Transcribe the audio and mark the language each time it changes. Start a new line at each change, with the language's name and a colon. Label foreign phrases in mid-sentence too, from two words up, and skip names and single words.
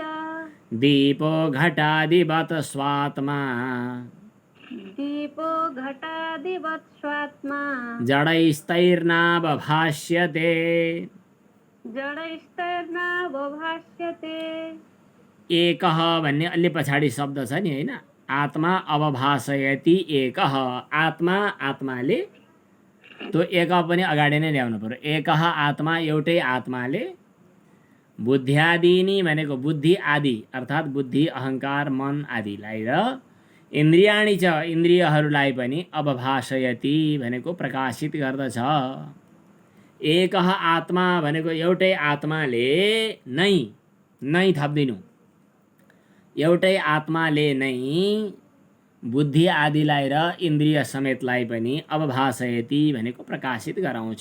Sanskrit: दीपो घटादिवत् स्वात्मा दीपो घटादिवत् स्वात्मा जडैस्तैर्नावभाष्यते जडैस्तैर्नावभाष्यते।
Nepali: एकः भन्ने अलि पछाडि शब्द छ नि, होइन?
Sanskrit: आत्मा अवभासयति एकः।
Nepali: आत्मा आत्माले, त्यो एक पनि अगाडि नै ल्याउनु पर्यो।
Sanskrit: एकः आत्मा,
Nepali: एउटै आत्माले बुद्ध्यादीनी भनेको बुद्धि आदि अर्थात् बुद्धि अहङ्कार मन आदिलाई र
Sanskrit: इन्द्रियाणि च
Nepali: इन्द्रियहरूलाई पनि अवभासयति भनेको प्रकाशित गर्दछ।
Sanskrit: एकः आत्मा
Nepali: भनेको एउटै आत्माले नै थप्दिनु, एउटै आत्माले नै बुद्धि आदिलाई र इन्द्रिय समेतलाई पनि अवभासयति भनेको प्रकाशित गराउँछ।